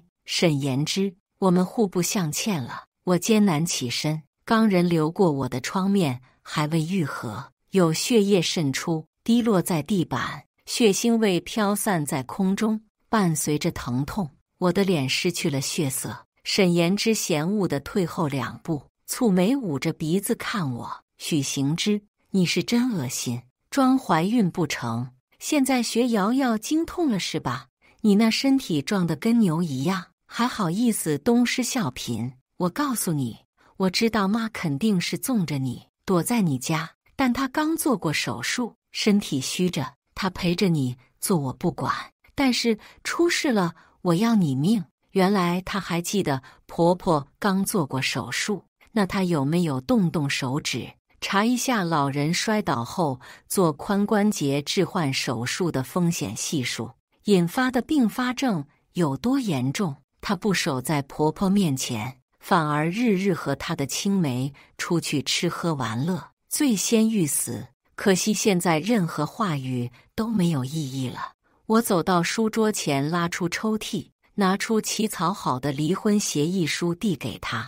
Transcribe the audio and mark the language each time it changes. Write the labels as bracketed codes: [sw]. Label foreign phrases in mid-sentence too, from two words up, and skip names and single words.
[zh] 沈妍之，我們互不相欠了。我艱難起身，鋼人流過我的創面還未癒合，有血液滲出，滴落在地板，血腥味飄散在空中，伴隨着疼痛，我的臉失去了血色。沈妍之嫌惡地退後2步，蹙眉捂着鼻子看我：“許行之，你是真惡心，裝懷孕不成？現在學瑤瑤經痛了是吧？你那身體壯得跟牛一樣，還好意思東施效顰？我告訴你，我知道媽肯定是縱着你，躲在你家，但她剛做過手術，身體虛着，她陪着你做我不管，但是出事了，我要你命。” 原來她還記得婆婆剛做過手術，那她有沒有動手指，查一下老人摔倒後做髖關節置換手術的風險係數，引發的併發症有多嚴重？她不守在婆婆面前，反而日日和她的青梅出去吃喝玩樂，罪先欲死。可惜現在任何話語都沒有意義了。我走到書桌前，拉出抽屜，拿出起草好的離婚協議書遞給她。